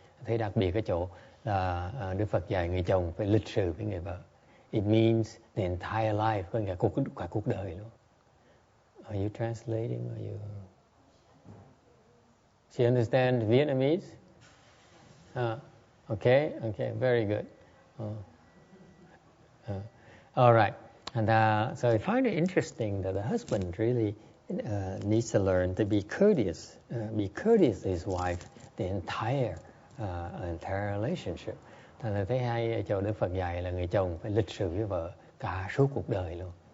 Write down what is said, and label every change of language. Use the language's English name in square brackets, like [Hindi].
[Vietnamese] Thấy đặc biệt cái chỗ là Đức Phật dạy người chồng phải lịch sự với người vợ. [English] It means the entire life, [Vietnamese] có nghĩa cả cuộc đời luôn. [English] Are you translating? Are you? Do you understand Vietnamese? Okay, very good. All right, and so I find it interesting that the husband really needs to learn to be courteous to his wife the entire relationship. [Vietnamese] Thành ra thấy hay ở chỗ Đức Phật dạy là người chồng phải lịch sự với vợ cả suốt cuộc đời luôn.